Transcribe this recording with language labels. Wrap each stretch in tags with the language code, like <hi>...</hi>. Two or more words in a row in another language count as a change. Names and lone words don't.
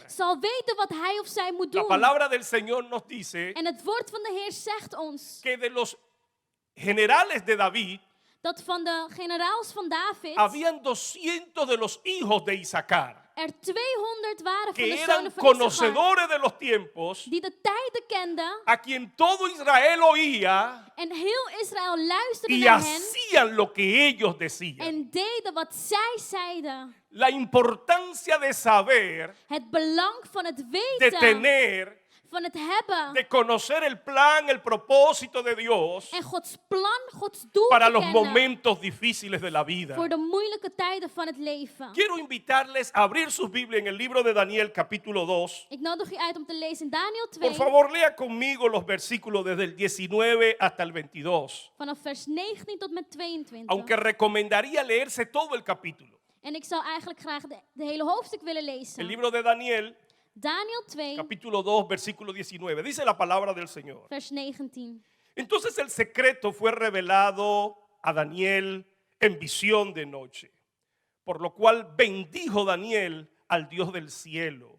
<nl>zal weten wat hij of zij moet</nl> <es>La</es> <nl>doen.</nl> <es>palabra del Señor nos dice</es> <nl>En het woord van de Heer zegt ons</nl> <es>que de los generales de David</es> <nl>dat van de generaals van David</nl> <es>habían 200 de los hijos de Isaacar.</es> <nl>er 200 waren van</nl> <es>que</es> <nl>de</nl> <es>eran</es> <nl>zonen van Issachar</nl> <es>conocedores de los tiempos,</es> <nl>die de tijden kenden</nl> <es>a quien todo Israel oía</es> <nl>en heel Israël luisterde</nl> <es>y</es> <nl>naar hen</nl> <es>hacían lo que ellos decían.</es> <nl>en deden wat zij zeiden.</nl> <es>La importancia de saber,</es> <nl>Het belang van het</nl> <es>de</es> <nl>weten,</nl> <es>tener,</es> <nl>van het hebben</nl> <es>de conocer el plan, el propósito de Dios</es> <nl>en Gods plan, Gods doel</nl> <es>para</es> <nl>te</nl> <es>los</es> <nl>kennen</nl> <es>momentos difíciles de la vida.</es> <nl>voor de moeilijke tijden van het leven.</nl> <es>Quiero invitarles a abrir sus Biblias en el libro de Daniel capítulo 2.</es> <nl>Ik nodig u uit om te lezen in Daniel</nl> <es>Por</es> <nl>2,</nl> <es>favor, lea conmigo los versículos desde el 19 hasta el 22.</es> <nl>vanaf vers 19 tot met 22.</nl> <es>Aunque recomendaría leerse todo el capítulo.</es> <nl>En ik zou eigenlijk graag de hele hoofdstuk willen lezen.</nl> <es>El libro de Daniel,</es> <nl>Daniel 2,</nl> <es>capítulo 2, versículo 19. Dice la palabra del Señor.</es> <nl>vers 19.</nl> <es>Entonces el secreto fue revelado a Daniel en visión de noche, por lo cual bendijo Daniel al Dios del cielo.</es>